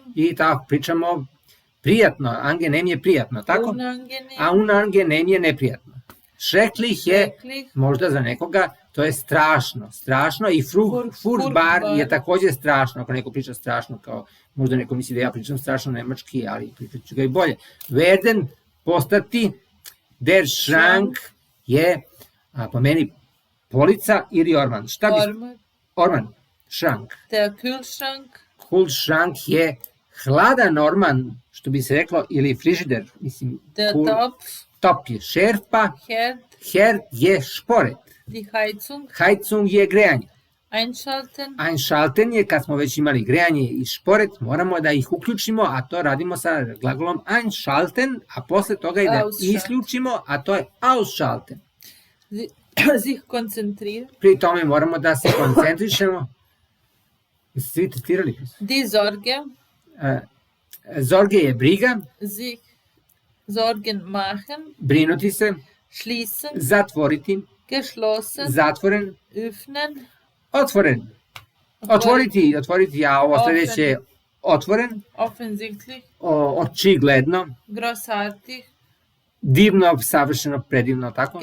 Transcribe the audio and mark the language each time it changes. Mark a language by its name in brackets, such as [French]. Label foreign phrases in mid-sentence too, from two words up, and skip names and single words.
[Serbian] I tako, pričamo prijatno, angenem je prijatno, tako? [German] unangenehm, [Serbian] A unangenem je neprijatno. Schrecklich je [German] schrecklich, [Serbian] možda za nekoga, to je strašno, strašno i furchtbar je takođe strašno, ako neko priča strašno, kao možda neko misli da ja pričam strašno nemački, ali pričat ću ga i bolje. Werden, postati, [German] der Schrank [Serbian] je, po meni, polica ili orman. Šta bi... Orman, [German] Schrank. der Kühlschrank, [Serbian] Kühlschrank je hladan orman, što bi se reklo, ili frižider, mislim, [German] der Topf, [Serbian] top je šerpa, [German] Herd, [Serbian] herd je šporet, [German] die Heizung, [Serbian] Heizung je grejanje. [German] einschalten, [Serbian] Einschalten je kad smo već imali grejanje i šporet, moramo da ih uključimo, a to radimo sa glagolom einschalten, a posle toga i da isključimo, a to je ausschalten. [German] sich konzentrieren, [Serbian] Pri tome moramo da se koncentrišemo. Jeste svi testirali? [German] die Sorge, [Serbian] Zorge je briga, [German] sich Sorgen machen, [Serbian] brinuti se, [German] schließen, [Serbian] zatvoriti, [German] geschlossen, [Serbian] zatvoren, [German] öffnen, [Serbian] otvoren. Otvoriti, a ovo sledeće je otvoren, [German] offensichtlich, [Serbian] očigledno, [German] grossartig, [Serbian] divno, savršeno, predivno, tako?